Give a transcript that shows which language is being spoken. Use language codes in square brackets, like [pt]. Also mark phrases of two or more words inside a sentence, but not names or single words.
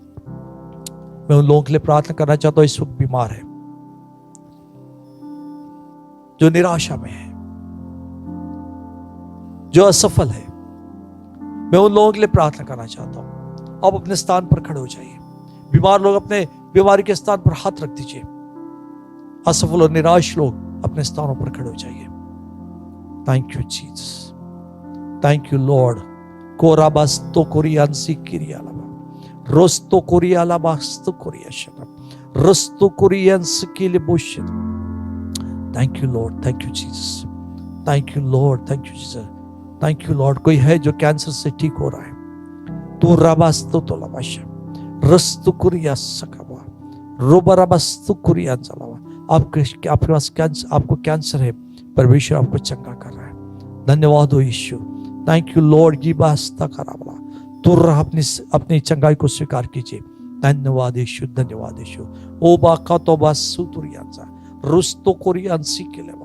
[hi] मैं उन लोगों के लिए प्रार्थना करना चाहता हूं इस वक्त बीमार है, जो निराशा में है, जो असफल है। मैं उन लोगों के लिए प्रार्थना करना चाहता हूं। आप अपने स्थान पर खड़े हो जाइए। बीमार लोग अपने बीमारी के स्थान पर हाथ रख दीजिए। असफल और निराश लोग अपने स्थानों पर खड़े हो जाइए। [en] Thank you Jesus, thank you Lord. कोराबास्तो कोरियांसी किरियालाबा रोस्तो कोरियालाबास्तो कोरियाशना रस्तो कोरियांस किलेबोशे। Thank you Lord, thank you Jesus, thank you Lord, thank you Jesus, thank you Lord. [hi] कोई है जो कैंसर से ठीक हो रहा है, तू राबास्तो तो लबाशा रस्तु कुरिया सकावा रोबराबास्तो कुरिया चलावा। आपके पास कैंसर, आपको कैंसर है, परमेश्वर आपको चंगा कर रहा है। धन्यवाद हो यीशु, [en] Thank you Lord. गिबास्ता करावला तुर [hi] अपनी चंगाई को स्वीकार कीजिए। धन्यवाद यीशु, धन्यवाद यीशु। ओ बाका तो बासुतुरियांसा रुस्तो कोरियांसी के लेवा।